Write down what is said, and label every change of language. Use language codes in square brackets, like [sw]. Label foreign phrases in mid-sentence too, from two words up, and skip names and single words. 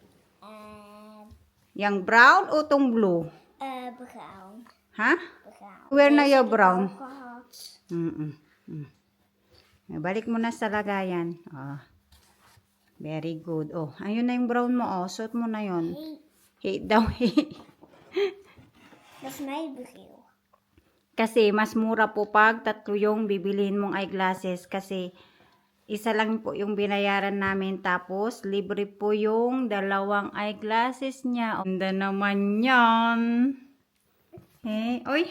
[tl] Yang brown o tong blue? [nl] Bruin. [tl] Ha? [nl] Bruin. [tl] Where na yung brown? [nl] Gehad. [tl] Balik mo na sa lagayan. [en] Very good. [tl] Ayun na yung brown mo. Suot mo na yon. Hey daw. [nl] Dat is mijn bril. [tl] Kasi mas mura po pag tatlo yung bibilihin mong eyeglasses. Kasi isa lang po yung binayaran namin. Tapos libre po yung dalawang eyeglasses niya. Ganda naman yan. Oy.